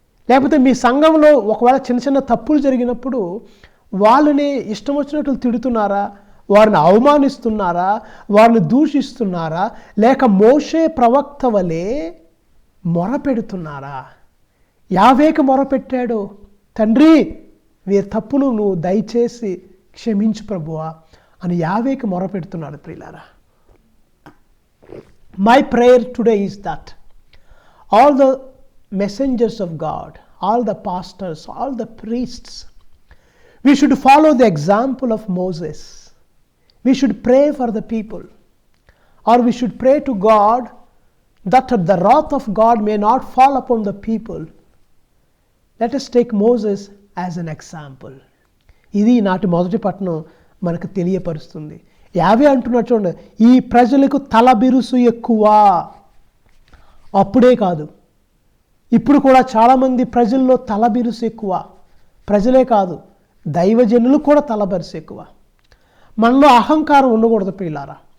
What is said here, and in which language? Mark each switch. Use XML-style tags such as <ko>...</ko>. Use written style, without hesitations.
<te>లేకపోతే మీ సంఘంలో ఒకవేళ చిన్న చిన్న తప్పులు జరిగినప్పుడు వాళ్ళని ఇష్టం వచ్చినట్లు తిడుతున్నారా, వారిని అవమానిస్తున్నారా, వారిని దూషిస్తున్నారా, లేక మోషే ప్రవక్త వలె మొరపెడుతున్నారా? యావేకి మొరపెట్టాడు, తండ్రి వీరి తప్పును నువ్వు దయచేసి క్షమించు ప్రభువా అని యావేకి మొరపెడుతున్నాడు.</te> <en>ప్రియులారా, my prayer today is that all the messengers of God, all the pastors, all the priests, we should follow the example of Moses. We should pray for the people, or we should pray to God that the wrath of God may not fall upon the people. Let us take Moses as an example.</en> <te>ఇది నాటి మొదటి పట్టణం మనకు తెలియపరుస్తుంది. యావే అంటున్నాడు చూడండి, ఈ ప్రజలకు తల బిరుసు ఎక్కువ. అప్పుడే కాదు, ఇప్పుడు కూడా చాలామంది ప్రజల్లో తలబిరుసు ఎక్కువ. ప్రజలే కాదు, దైవజనులు కూడా తలబిరుసు ఎక్కువ. మనలో అహంకారం ఉండకూడదు ప్రియులారా.</te>